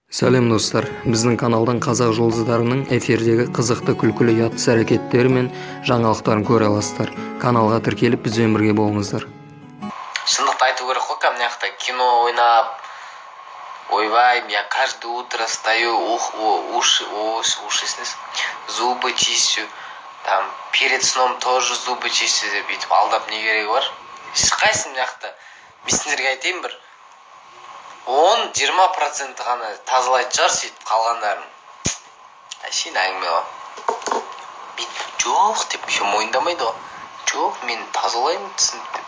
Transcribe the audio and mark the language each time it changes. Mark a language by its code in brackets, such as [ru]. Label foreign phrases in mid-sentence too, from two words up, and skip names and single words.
[kk] Сәлем достар, біздің каналдан қазақ жұлдыздарының эфирдегі қызықты күлкілі ұятсыз әрекеттері мен жаңалықтарын көре аласыздар. Каналға тіркеліп бізбен бірге болыңыздар. Шындықты айту керек қой, мына жақта кино ойнап, ойбай, [ru] я каждое утро встаю, зубы чищу, там перед сном тоже зубы чищу [kk] деп бүйтіп алдап не керегі бар? Ешқайсың мына жақта. Мен сендерге айтайын бір 10-20% ғана тазалайтын шығар, сөйтіп қалғандарын. Әшейін әңгіме ғой. Бүйтіп жоқ деп еще мойындамайды ғой. Жоқ, мен тазалаймын түсініп деп.